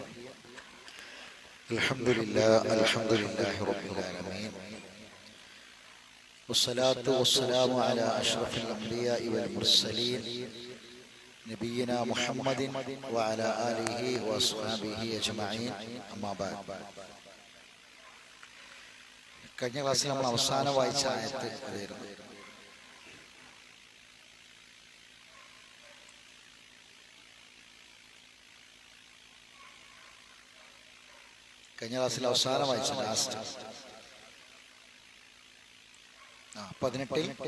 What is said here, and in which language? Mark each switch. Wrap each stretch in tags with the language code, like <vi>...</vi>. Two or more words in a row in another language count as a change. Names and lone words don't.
<ar>الحمد لله رب العالمين والصلاة والسلام على أشرف الأنبياء والمرسلين نبينا محمد وعلى آله وأصحابه أجمعين أما بعد.</ar> <ml>കഴിഞ്ഞ ക്ലാസ്സിൽ നമ്മൾ അവസാനം വായിച്ച ആയത്ത് അതായിരുന്നു. കഴിഞ്ഞ ക്ലാസ്സിൽ അവസാനം വായിച്ച ലാസ്റ്റ് 18</ml>